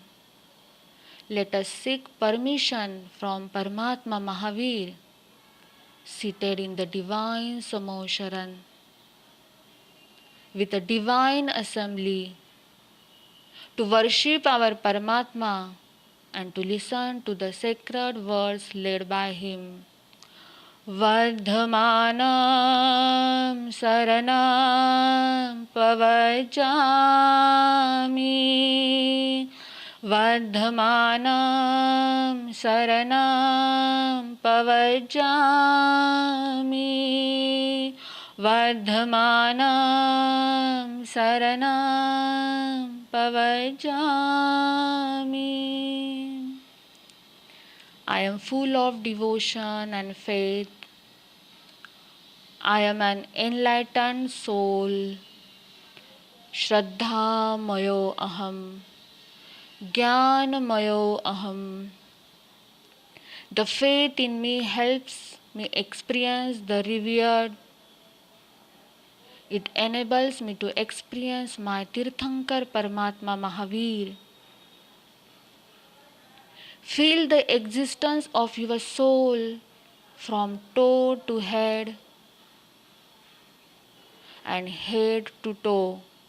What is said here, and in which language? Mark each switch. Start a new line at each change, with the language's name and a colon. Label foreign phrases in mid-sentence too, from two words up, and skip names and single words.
English: Let us seek permission from Paramatma Mahaveer seated in the divine Samosharan with a divine assembly to worship our Paramatma and to listen to the sacred words led by him.
Prakrit languages: Vardhamanam saranam pavajami Vardhamanam saranam pavajami Vardhamanam saranam pavajami.
English: I am full of devotion and faith. I am an enlightened soul.
Sanskrit: Shraddha mayo aham. Jnana mayo aham.
English: The faith in me helps me experience the revered. It enables me to experience my Tirthankar Paramatma Mahaveer. Feel the existence of your soul from toe to head and head to toe.